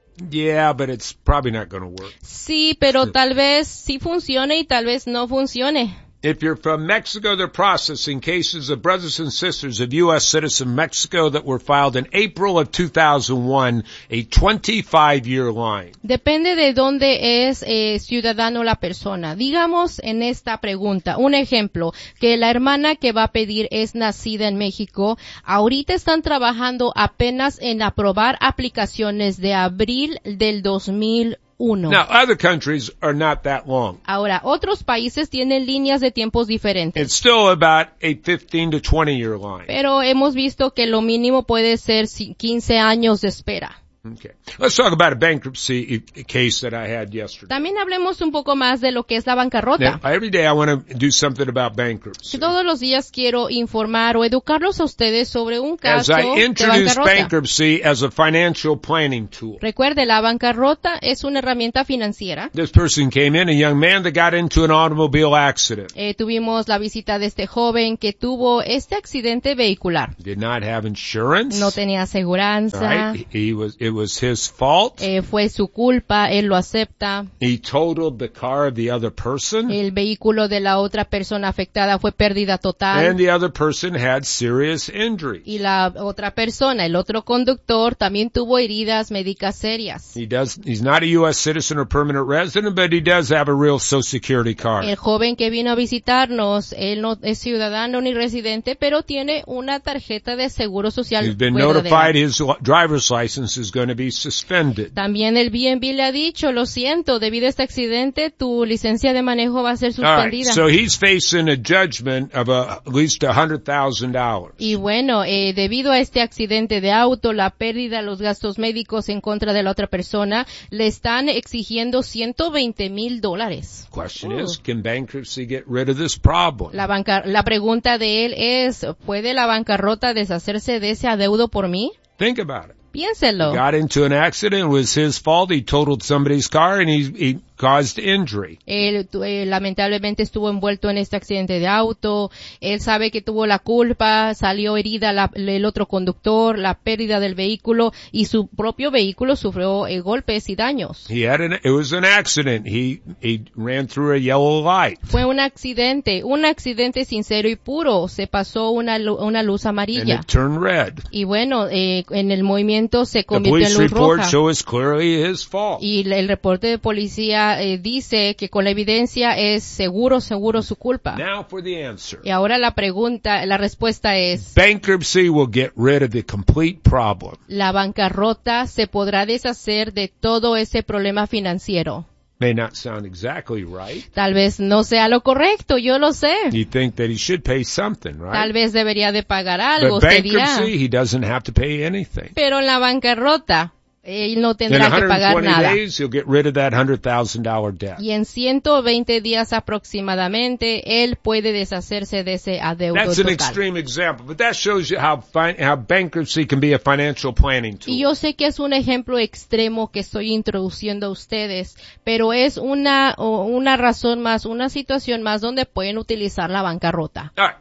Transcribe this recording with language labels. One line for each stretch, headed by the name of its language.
English: Yeah, but it's probably not going to work.
Spanish: Sí, pero tal vez sí funcione y tal vez no funcione.
English: If you're from Mexico, they're processing cases of brothers and sisters of U.S. citizen Mexico that were filed in April of 2001, a 25-year line.
Spanish: Depende de dónde es ciudadano la persona. Digamos en esta pregunta, un ejemplo, que la hermana que va a pedir es nacida en México. Ahorita están trabajando apenas en aprobar aplicaciones de abril del 2001.
English: Now, other countries are not that long.
Spanish: Ahora, otros países tienen líneas de tiempos diferentes.
English: It's still about a 15 to 20 year line.
Spanish: Pero hemos visto que lo mínimo puede ser 15 años de espera.
English: Okay. Let's talk about a bankruptcy case that I had yesterday.
Spanish: También hablemos un poco más de lo que es la bancarrota.
English: Now, every day I want to do something about bankruptcy.
Spanish: Todos los días quiero informar o educarlos a ustedes sobre un caso de bancarrota.
English: As I introduce bankruptcy as a financial planning tool.
Spanish: Recuerde, la bancarrota es una herramienta financiera.
English: This person came in, a young man that got into an automobile accident.
Spanish: Tuvimos la visita de este joven que tuvo este accidente vehicular.
English: Did not have insurance.
Spanish: No tenía aseguranza.
English: It was his fault.
Spanish: Fue su culpa, él lo acepta.
English: He totaled the car of the other person.
Spanish: El vehículo de la otra persona afectada fue pérdida total.
English: And the other person had serious injuries.
Spanish: Y la otra persona, el otro conductor, también tuvo heridas médicas serias.
English: He's not a U.S. citizen or permanent resident, but he does have a real Social Security card.
Spanish: El joven que vino a visitarnos, él no es ciudadano ni residente, pero tiene una tarjeta de seguro social.
English: He's been notified his driver's license is going to be suspended.
Spanish: También el BNB le ha dicho, lo siento, debido a este accidente, tu licencia de manejo va a ser suspendida.
English: All right, so he's facing a judgment of at least $100,000.
Spanish: Y bueno, debido a este accidente de auto, la pérdida, los gastos médicos en contra de la otra persona, le están exigiendo $120,000.
English: Question is, can bankruptcy get rid of this problem?
Spanish: La pregunta de él es, ¿puede la bancarrota deshacerse de ese adeudo por mí?
English: Think about it.
Spanish: Piénselo.
English: He got into an accident. It was his fault. He totaled somebody's car and he caused injury.
Spanish: Él lamentablemente estuvo envuelto en este accidente de auto. Él sabe que tuvo la culpa. Salió herida el otro conductor, la pérdida del vehículo, y su propio vehículo sufrió golpes y daños.
English: He had it was an accident. He ran through a yellow light.
Spanish: Fue un accidente sincero y puro. Se pasó una luz amarilla.
English: And it turned red.
Spanish: Y bueno, en el movimiento se convirtió en luz roja.
English: The police report show is clearly his fault.
Spanish: Y el reporte de policía dice que con la evidencia es seguro su culpa.
English: Now for the answer.
Spanish: Y ahora la pregunta, la respuesta es:
English: bankruptcy will get rid of the complete problem.
Spanish: La bancarrota se podrá deshacer de todo ese problema financiero.
English: May not sound exactly right.
Spanish: Tal vez no sea lo correcto, yo lo sé.
English: You think that he should pay something, right?
Spanish: Tal vez debería de pagar algo.
English: But bankruptcy, he doesn't have to pay anything.
Spanish: Pero en la bancarrota él no tendrá que pagar nada.
English: Days, he'll get rid of that $100,000 debt.
Spanish: Y en 120 días aproximadamente, él puede deshacerse de ese adeudo total.
English: That's an extreme example, but that shows you how bankruptcy can be a financial planning tool.
Spanish: Y yo sé que es un ejemplo extremo que estoy introduciendo a ustedes, pero es una razón más, una situación más donde pueden utilizar la bancarrota.